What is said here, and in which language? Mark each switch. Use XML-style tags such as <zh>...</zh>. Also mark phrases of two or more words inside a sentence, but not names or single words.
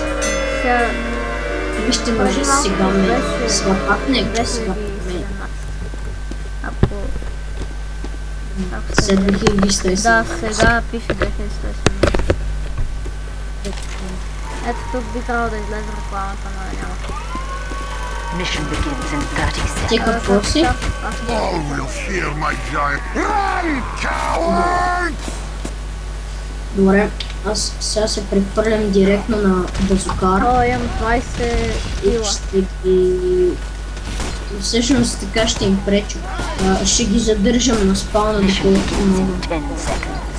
<bg>Вижте, може сега ме свапакне, сега ме. Ако След се... 2170. Да, сега пише 2170. Ето тук би трябвало да излезе рекламата, но няма.</bg> <en>Mission begins in 30</en> <bg>Ти</bg> <en>seconds.</en> <bg>какво си? Аз</bg> <en>All will fear my giant. Run, coward!</en> <bg>Добре, аз сега се прехвърлям директно на базукар. О, имам 20 кила. Ще ги... Всъщност така ще им преча. Ще ги задържам на спауна доколкото мога.</bg> <en>10 seconds.</en>